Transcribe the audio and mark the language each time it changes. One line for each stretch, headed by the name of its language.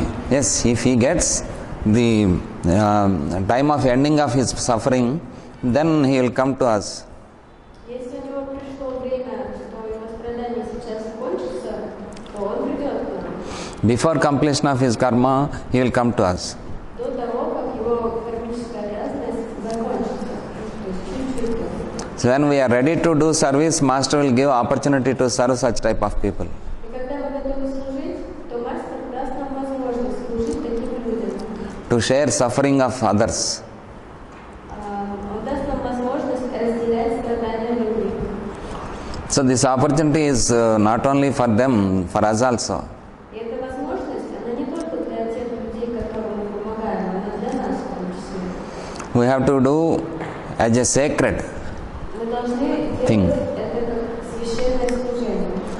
English: Yes, if he gets the time of ending of his suffering, then he will come to us.
Russian: Если у него пришло время, что его страдания сейчас кончатся, то он придет к нам.
English: Before completion of his karma, he will come to us.
Russian: До того, как его кармическая обязанность закончится. То есть чуть-чуть.
English: So when we are ready to do service, Master will give opportunity to serve such type of people.
Russian: И когда мы готовы служить, то мастер даст нам возможность служить таким людям.
English: To share suffering of others.
Russian: Он даст нам возможность разделять страдания других.
English: So this opportunity is not only for them, for us also.
Russian: И эта возможность, она не только для тех людей, которым мы помогаем, она для нас в том числе.
English: We have to do as a sacred.
Russian: Мы должны
English: Thing.
Russian: делать это как священное служение.